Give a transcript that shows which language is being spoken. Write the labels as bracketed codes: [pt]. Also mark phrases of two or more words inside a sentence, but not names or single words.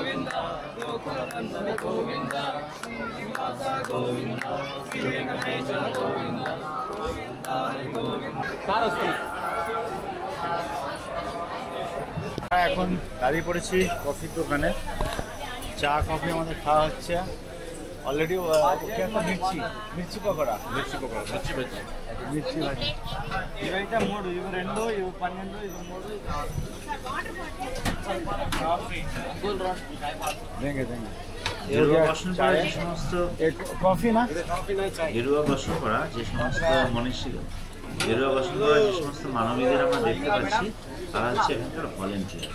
[bn] এখন দাঁড়িয়ে পড়েছি কফির দোকানে, চা কফি আমাদের খাওয়া হচ্ছে অলরেডি। [te] মির্চি మిర్చి పకోడా మిర్చి భాజీ ఇవైతే 3, ఇవి 2, ఇవి 12, ఇవి 3 देंगे [bn] গেরুয়া বস্ত্র পরা যে সমস্ত কফি না গেরুয়া বস্ত্র পরা যে সমস্ত মনীষী, গেরুয়া বস্ত্র পরা যে সমস্ত মানবীদের আমরা দেখতে পাচ্ছি তারা হচ্ছে এখানকার ভলেন্টিয়ার।